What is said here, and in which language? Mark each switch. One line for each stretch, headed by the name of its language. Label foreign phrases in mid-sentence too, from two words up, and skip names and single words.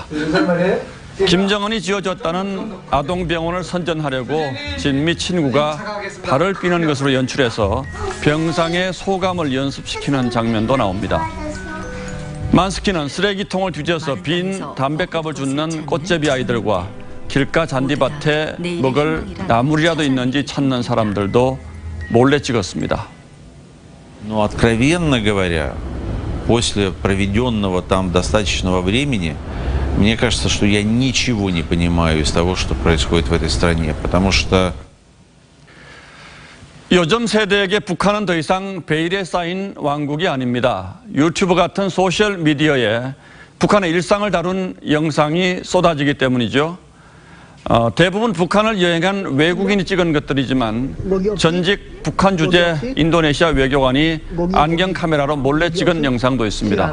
Korean: 김정은이 지어줬다는 아동병원을 선전하려고 진미 친구가 발을 삐는 것으로 연출해서 병상의 소감을 연습시키는 장면도 나옵니다. 만스키는 쓰레기통을 뒤져서 빈 담뱃갑을 줍는 꽃제비 아이들과 길가 잔디밭에 먹을 나물이라도 있는지 찾는 사람들도 몰래 찍었습니다.
Russian: Откровенно говоря, после проведенного там достаточного времени, мне кажется, что я ничего не понимаю из того, что происходит в этой стране, потому что
Korean: 요즘 세대에게 북한은 더 이상 베일에 쌓인 왕국이 아닙니다. 유튜브 같은 소셜 미디어에 북한의 일상을 다룬 영상이 쏟아지기 때문이죠. 대부분 북한을 여행한 외국인이 찍은 것들이지만 전직 북한 주재 인도네시아 외교관이 안경 카메라로 몰래 찍은 영상도 있습니다.